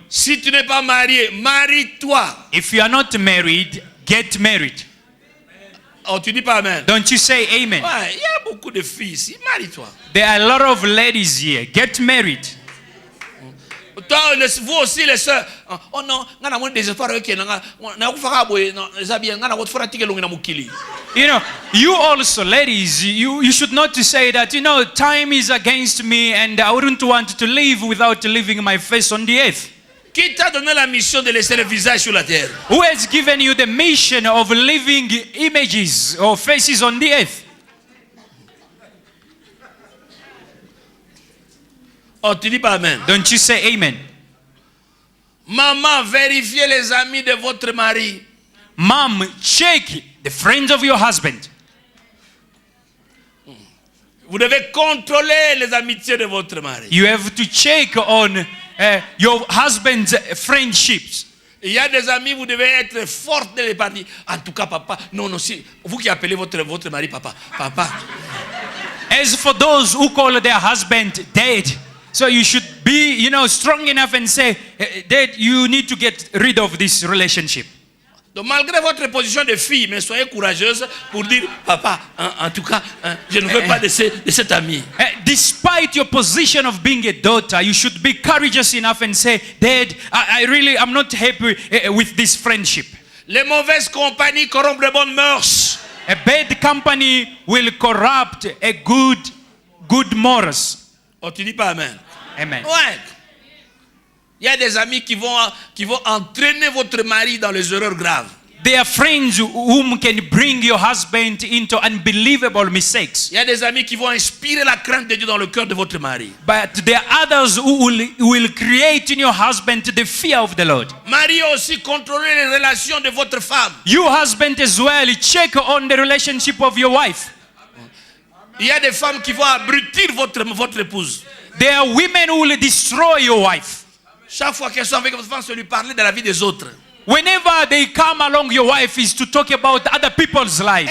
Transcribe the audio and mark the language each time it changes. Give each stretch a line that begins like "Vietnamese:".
French: Si tu n'es pas marié, marie-toi.
English: If you are not married, get married.
French: Oh, tu dis pas amen.
English: Don't you say amen?
French: Ouais, il y a beaucoup de filles ici. Marie-toi.
English: There are a lot of ladies here. Get married.
French: Toi, vous aussi les sœurs. Oh non,
Lingala: ngana mo désespoir que na kufaka boye non zabia ngana ko fora tike longi na mukili.
English: You know, you also ladies, you should not to say that, you know, time is against me and I wouldn't want to live without leaving my face on the earth.
French: Qui t'a donné la mission de laisser le visage sur la terre?
English: Who has given you the mission of leaving images or faces on the earth?
French: Oh, tu dis pas amen.
English: Don't you say amen?
French: Maman, vérifiez les amis de votre mari.
English: Mom, check the friends of your husband.
French: Vous devez contrôler les amitiés de votre mari.
English: You have to check on your husband's friendships.
French: Il y a des amis, vous devez être forte de les parties. En tout cas, papa, non, si vous qui appelez votre mari papa.
English: As for those who call their husband dad, so you should be, you know, strong enough and say, Dad, you need to get rid of this relationship.
French: Donc malgré votre position de fille, mais soyez courageuse pour dire, papa, en tout cas, je ne veux pas de cet ami.
English: Despite your position of being a daughter, you should be courageous enough and say, Dad, I'm not happy with this friendship.
French: Les mauvaises compagnies corrompent les bonnes mœurs.
English: A bad company will corrupt a good morals.
French: Oh, tu dis pas amen. Amen. Ouais. Il y a des amis qui vont entraîner votre mari dans les erreurs graves.
English: There are friends whom can bring your husband into unbelievable mistakes.
French: Il y a des amis qui vont inspirer la crainte de Dieu dans le cœur de votre mari.
English: But there are others who will create in your husband the fear of the Lord.
French: Mari, aussi contrôlez les relations de votre femme.
English: You husband as well, check on the relationship of your wife.
French: Il y a des femmes qui vont abrutir votre épouse.
English: There are women who will destroy your wife.
French: Chaque fois qu'elles sont avec votre femme, c'est lui parler de la vie des autres.
English: Whenever they come along your wife is to talk about other people's lives.